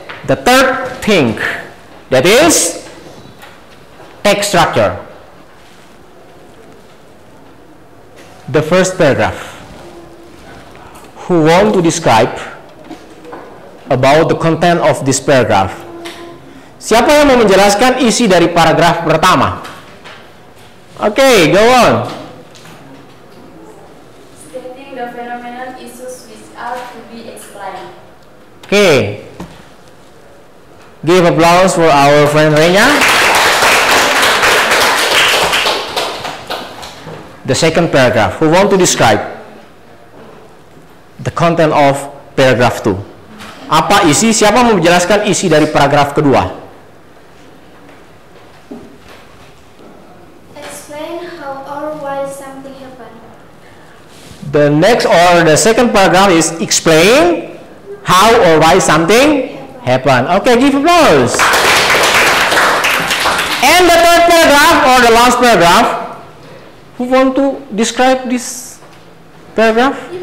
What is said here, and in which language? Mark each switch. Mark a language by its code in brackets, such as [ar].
[en] The third thing, that is text structure. The first paragraph. Who want to describe about the content of this paragraph? [id] Siapa yang mau menjelaskan isi dari paragraf pertama? [en] Okay, go on. Stating the phenomenon issues which are to be explained. Okay. Give applause for our friend Renya. The second paragraph. Who want to describe the content of paragraph 2? [id] Apa isi? Siapa mau menjelaskan isi dari paragraf kedua? [en] Explain how or why something happened. The next or the second paragraph is explain how or why something happened. Okay, give applause. And the third paragraph or the last paragraph. Who want to describe this paragraph?